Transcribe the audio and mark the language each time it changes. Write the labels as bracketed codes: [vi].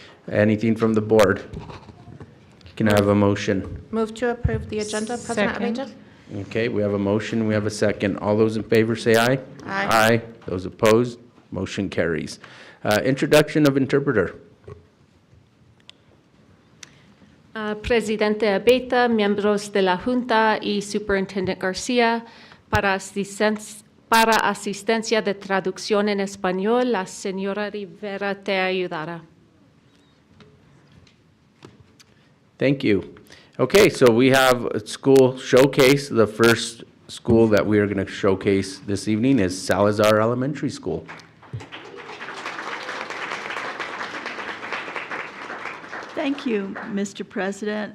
[en] Anything from the board? Can I have a motion? Move to approve the agenda, President Abeyta. Okay, we have a motion, we have a second. All those in favor say aye. Aye. Aye. Those opposed, motion carries. Introduction of interpreter. [es] Presidente Abeyta, miembros de la Junta y Superintendente García, para asistencia de traducción en español, la señora Rivera te ayudará. [en] Thank you. Okay, so we have a school showcase. The first school that we are going to showcase this evening is Salazar Elementary School. Thank you, Mr. President.